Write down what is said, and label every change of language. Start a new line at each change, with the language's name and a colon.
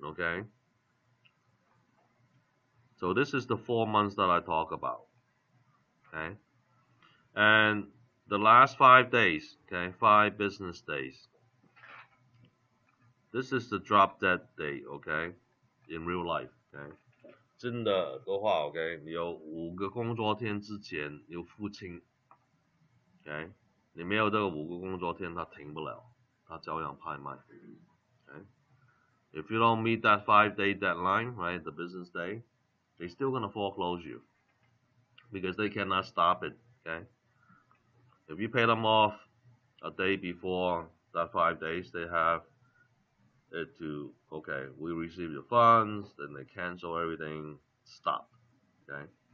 English: Okay, so this is the 4 months that I talk about. Okay, and the last 5 days. Okay, 5 business days. This is the drop dead date. Okay, in real life. Okay.
Chinese: 真的的话 ，OK， 你有5个工作天之前有付清 ，OK， 你没有这个5个工作天，它停不了，它照样拍卖 ，OK。
English: If you don't meet that 5-day deadline, right, the business day, they're still gonna foreclose you because they cannot stop it, okay. If you pay them off a day before that 5 days, they have it to, okay, we receive your funds, then they cancel everything, stop, okay?